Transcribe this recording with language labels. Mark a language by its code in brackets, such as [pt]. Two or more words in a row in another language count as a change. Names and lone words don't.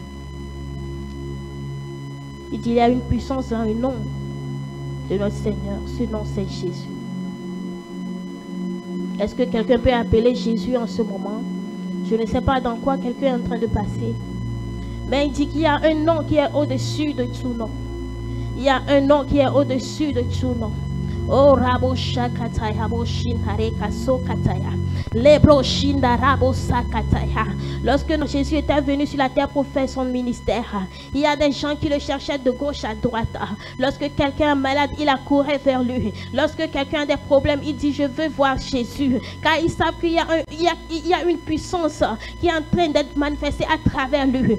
[fr] Il dit, il y a une puissance dans le nom de notre Seigneur. Ce nom, c'est Jésus. Est-ce que quelqu'un peut appeler Jésus en ce moment? Je ne sais pas dans quoi quelqu'un est en train de passer. Mais il dit qu'il y a un nom qui est au-dessus de tout nom. Il y a un nom qui est au-dessus de tout nom. Oh, Rabo Shakataya, Boshin Hareka Sokataya, Lebro Shinda Rabo Sakataya. Lorsque Jésus était venu sur la terre pour faire son ministère, il y a des gens qui le cherchaient de gauche à droite. Lorsque quelqu'un est malade, il accourait vers lui. Lorsque quelqu'un a des problèmes, il dit, je veux voir Jésus. Car ils savent qu'il y a une puissance qui est en train d'être manifestée à travers lui.